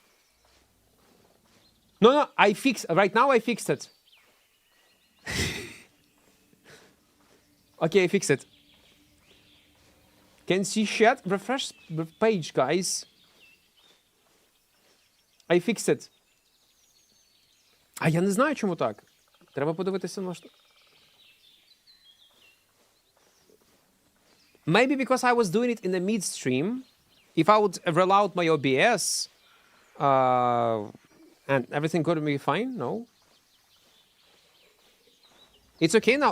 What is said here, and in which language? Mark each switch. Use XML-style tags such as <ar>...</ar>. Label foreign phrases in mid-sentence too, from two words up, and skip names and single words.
<en>No, I fixed... Right now I fixed it. Okay, I fixed it. Can see chat? Refresh the page, guys. I fixed it.</en> <uk>А я не знаю, чому так. Треба подивитися на що.</uk> <en>Maybe because I was doing it in the midstream. If I would roll out my OBS and everything could be fine, no? It's okay now?</en>